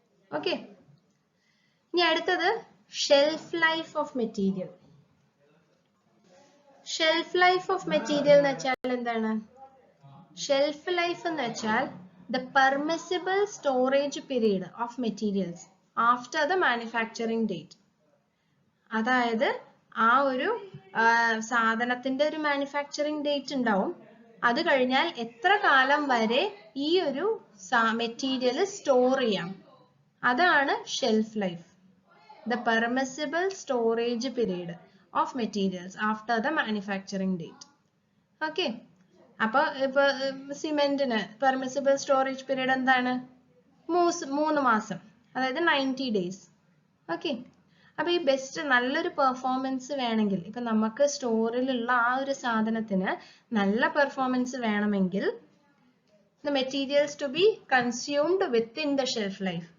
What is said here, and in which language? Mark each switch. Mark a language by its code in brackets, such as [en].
[ml] Okay, ഇനി അടുത്തത് shelf life of material. Shelf life of material എന്ന് വെച്ചാൽ എന്താണ്? ഷെൽഫ് ലൈഫ് എന്ന് വെച്ചാൽ [en] the permissible storage period of materials after the manufacturing date. [ml] അതായത് ആ ഒരു സാധനത്തിന്റെ ഒരു മാനുഫാക്ചറിങ് ഡേറ്റ് ഉണ്ടാവും, അത് കഴിഞ്ഞാൽ എത്ര കാലം വരെ ഈ ഒരു മെറ്റീരിയൽ സ്റ്റോർ ചെയ്യാം, അതാണ് shelf life. [en] The permissible storage period of materials after the manufacturing date. [ml] Okay, അപ്പൊ ഇപ്പൊ സിമെന്റിന് പെർമിസിബിൾ സ്റ്റോറേജ് പീരീഡ് എന്താണ്? 3 മാസം, അതായത് 90 ഡേയ്സ്. ഓക്കെ, അപ്പൊ ഈ ബെസ്റ്റ് നല്ലൊരു പെർഫോമൻസ് വേണമെങ്കിൽ, ഇപ്പൊ നമുക്ക് സ്റ്റോറിലുള്ള ആ ഒരു സാധനത്തിന് നല്ല പെർഫോമൻസ് വേണമെങ്കിൽ [en] the materials to be consumed within the shelf life.